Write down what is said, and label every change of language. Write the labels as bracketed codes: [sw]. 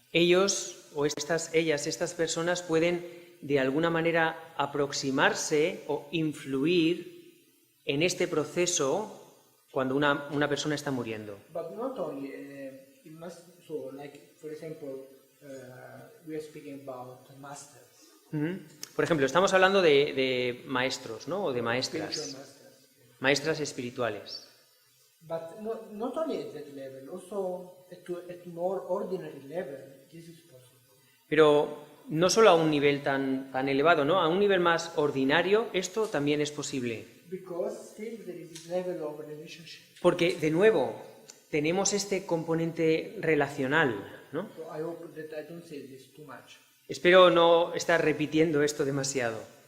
[es] ellos o estas personas pueden de alguna manera aproximarse o influir en este proceso cuando una persona está muriendo. [en] But not only, it must, so like, for example, we are speaking about masters. [es] Por ejemplo, estamos hablando de maestros, ¿no? O de [en] Spiritual [es] maestras, [en] masters. [es] maestras espirituales. [en] But not only at that level, also at more ordinary level, this is possible. [es] Pero no solo a un nivel tan elevado, ¿no? A un nivel más ordinario, esto también es posible. [en] Because still there is this level of relationship. [es] Porque, de nuevo, tenemos este componente relacional, ¿no? [en] So I hope that I don't say this too much. [es] Espero no estar repitiendo esto demasiado.